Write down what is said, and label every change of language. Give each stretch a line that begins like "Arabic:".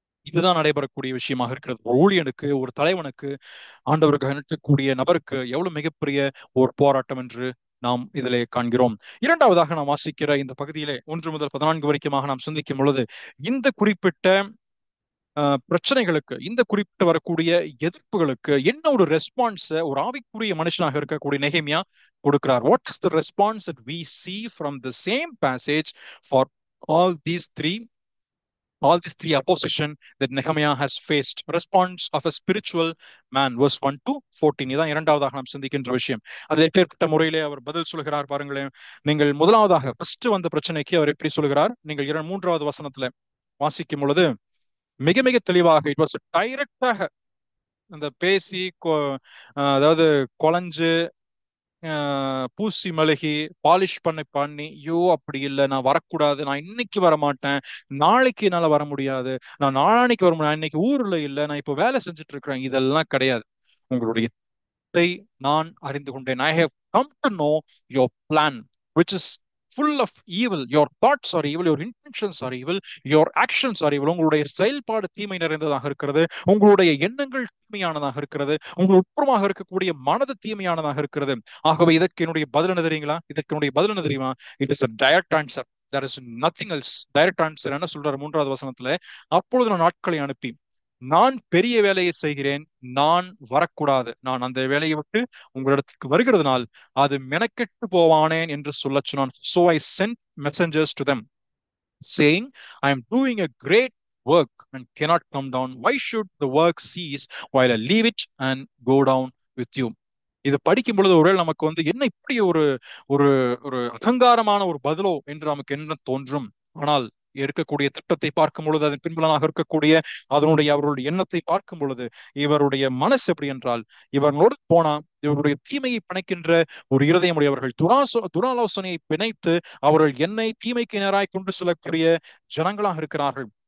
Tamil: இதுதான் நடைபெறக்கூடிய விஷயமாக இருக்கிறது. ஒரு ஊழியனுக்கு, ஒரு தலைவனுக்கு, ஆண்டவருக்கு நிற்கக்கூடிய நபருக்கு எவ்வளவு மிகப்பெரிய ஒரு போராட்டம் என்று நாம் இதிலே காண்கிறோம். இரண்டாவதாக நாம் வாசிக்கிற இந்த பகுதியிலே 1 முதல் 14 வரைக்குமாக நாம் சிந்திக்கும் பொழுது, இந்த குறிப்பிட்ட பிரச்சனைகளுக்கு, இந்த குறிப்பிட்ட வரக்கூடிய எதிர்ப்புகளுக்கு என்ன ஒரு ரெஸ்பான்ஸ் ஒரு ஆவிக்குரிய மனுஷனாக இருக்கக்கூடிய நெகேமியா கொடுக்கிறார்?
English: What is the response that we see from the same passage for all these 3 all these three opposition that Nehemiah has faced. Response of a spiritual man, verse 1 to 14.
Tamil: இதான் இரண்டாவதாக நாம் சிந்திக்கின்ற விஷயம். அதில் எப்பேற்பட்ட முறையிலே அவர் பதில் சொல்கிறார் பாருங்களேன். நீங்கள் முதலாவதாக ஃபர்ஸ்ட் வந்த பிரச்சனைக்கு அவர் எப்படி சொல்கிறார்? நீங்கள் மூன்றாவது வசனத்துல வாசிக்கும் பொழுது மிக மிக தெளிவாக இட் வாஸ் டைரக்டாக அந்த பேசி அதாவது கொலைஞ்சு பூசி மழுகி பாலிஷ் பண்ணி ஐயோ அப்படி இல்லை, நான் வரக்கூடாது, நான் இன்னைக்கு வர மாட்டேன், நாளைக்கு என்னால வர முடியாது, நான் நாளானைக்கு வர முடியாது, இன்னைக்கு ஊர்ல இல்லை, நான் இப்போ வேலை செஞ்சுட்டு இருக்கிறேன், இதெல்லாம் கிடையாது. உங்களுடைய நான் அறிந்து கொண்டேன்.
English: I have come to know your plan, which is full of evil. Your thoughts are evil, your intentions are evil, your actions are evil.
Tamil: உங்களுடைய செயல்பாடு தீமை நிறைந்ததாக இருக்கிறது, உங்களுடைய எண்ணங்கள் தீமையானதாக இருக்கிறது, உங்கள் உட்புறமாக இருக்கக்கூடிய மனது தீமையானதாக இருக்கிறது. ஆகவே இதற்கு என்னுடைய பதில் என்ன தெரியுங்களா? இதற்கு என்னுடைய பதில் என்ன தெரியுமா?
English: It is a direct answer. There is nothing else.
Tamil: Direct answer என்ன சொல்றாரு மூன்றாவது வசனத்துல? அப்பொழுது நான் நாட்களை அனுப்பி நான் பெரிய வேலையை செய்கிறேன், நான் வரக்கூடாது, நான் அந்த வேலையை விட்டு உங்களிடத்துக்கு வருகிறதுனால் அது மெனக்கெட்டு போவானேன் என்று சொல்ல சொன்னான்.
English: So I sent messengers to them saying, I am doing a great work and cannot come down. Why should the work cease while I leave it and go down with you?
Tamil: இது படிக்கும் பொழுது ஒருவேளை நமக்கு என்ன இப்படி ஒரு ஒரு ஒரு அகங்காரமான ஒரு பதிலோ என்று நமக்கு என்ன தோன்றும். ஆனால் இருக்கக்கூடிய திட்டத்தை பார்க்கும் பொழுது, அதன் பின்புலனாக இருக்கக்கூடிய அதனுடைய அவருடைய எண்ணத்தை பார்க்கும் பொழுது, இவருடைய மனசு எப்படி என்றால், இவர்களோடு போனா இவருடைய தீமையை பிணைக்கின்ற ஒரு இருதயமுடையவர்கள், துராலோசனையை பிணைத்து அவர்கள் என்னை தீமைக்கு நேராய் கொண்டு செல்லக்கூடிய ஜனங்களாக இருக்கிறார்கள்.